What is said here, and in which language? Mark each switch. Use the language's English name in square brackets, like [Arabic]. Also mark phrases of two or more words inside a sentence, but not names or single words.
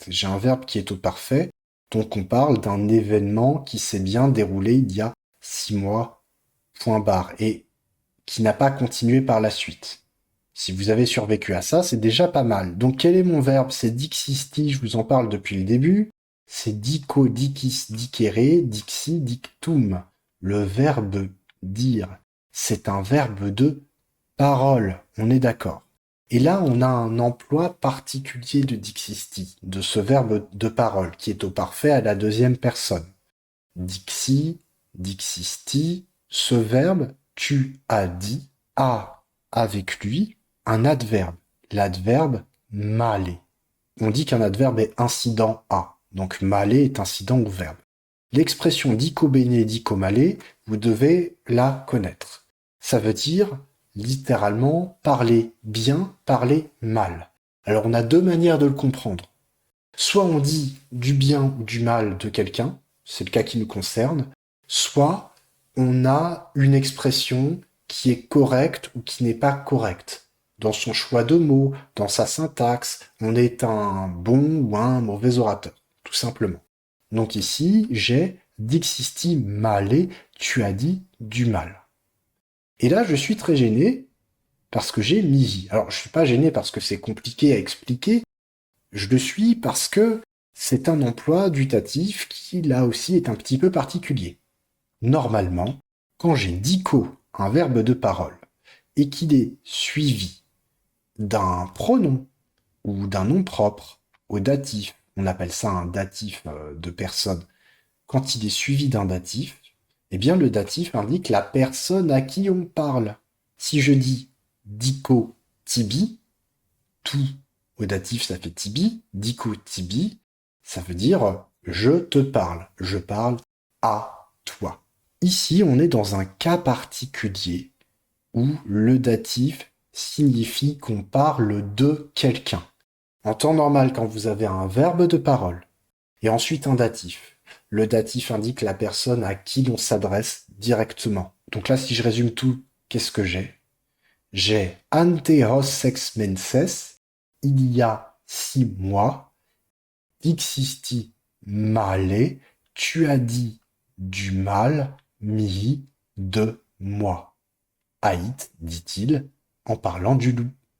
[French] J'ai un verbe qui est au parfait, donc on parle d'un événement qui s'est bien déroulé il y a 6 mois, point barre, et qui n'a pas continué par la suite. Si vous avez survécu à ça, c'est déjà pas mal. Donc quel est mon verbe? C'est dixisti, je vous en parle depuis le début. [Latin] C'est dico, dicis, dicere, dixi, dictum. [French] Le verbe dire. C'est un verbe de parole, on est d'accord. Et là, on a un emploi particulier de dixisti, de ce verbe de parole, qui est au parfait à la deuxième personne. [Latin] Dixi, dixisti, [French] ce verbe, tu as dit, a avec lui un adverbe, l'adverbe male. On dit qu'un adverbe est incident à, donc male est incident au verbe. [Latin] L'expression dico bene, dico male, [French] vous devez la connaître. Ça veut dire littéralement parler bien, parler mal. Alors on a deux manières de le comprendre. Soit on dit du bien ou du mal de quelqu'un, c'est le cas qui nous concerne, soit on a une expression qui est correcte ou qui n'est pas correcte. Dans son choix de mots, dans sa syntaxe, on est un bon ou un mauvais orateur, tout simplement. Donc ici, j'ai [Latin] dixisti male, [French] tu as dit du mal. Et là, je suis très gêné parce que j'ai mihi. Alors, je suis pas gêné parce que c'est compliqué à expliquer. Je le suis parce que c'est un emploi dutatif qui, là aussi, est un petit peu particulier. Normalement, quand j'ai dico, un verbe de parole, et qu'il est suivi d'un pronom ou d'un nom propre au datif, on appelle ça un datif de personne, quand il est suivi d'un datif, eh bien le datif indique la personne à qui on parle. Si je dis [Latin] dico tibi, [French] tout au datif ça fait [Latin] tibi, dico tibi, [French] ça veut dire je te parle, je parle à toi. Ici, on est dans un cas particulier où le datif signifie qu'on parle de quelqu'un. En temps normal, quand vous avez un verbe de parole et ensuite un datif, le datif indique la personne à qui l'on s'adresse directement. Donc là, si je résume tout, qu'est-ce que j'ai? [Latin] J'ai ante hos sex menses, [French] il y a 6 mois, [Latin] dixisti male, [French] tu as dit du mal, mihi, de moi. Haït, dit-il, en parlant du loup.